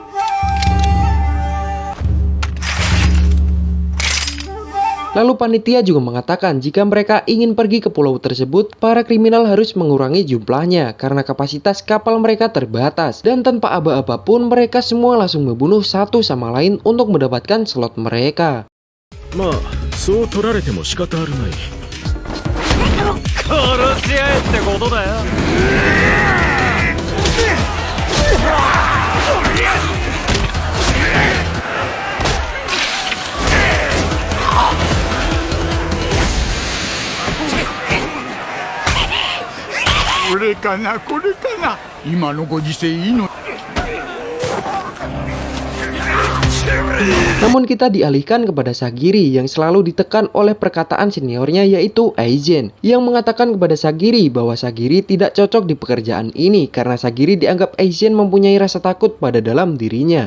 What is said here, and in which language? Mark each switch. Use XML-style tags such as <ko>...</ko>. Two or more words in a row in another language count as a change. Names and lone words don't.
<id>Lalu panitia juga mengatakan jika mereka ingin pergi ke pulau tersebut, para kriminal harus mengurangi jumlahnya karena kapasitas kapal mereka terbatas. Dan tanpa aba-aba pun mereka semua langsung membunuh satu sama lain untuk mendapatkan slot mereka.</id> <ja>まあそう取られても仕方あるまい。殺し合えってことだよ。これかなこれかな今のご時世いいの。</ja> <id>Namun kita dialihkan kepada Sagiri yang selalu ditekan oleh perkataan seniornya yaitu Aizen, yang mengatakan kepada Sagiri bahwa Sagiri tidak cocok di pekerjaan ini karena Sagiri dianggap Aizen mempunyai rasa takut pada dalam dirinya.</id>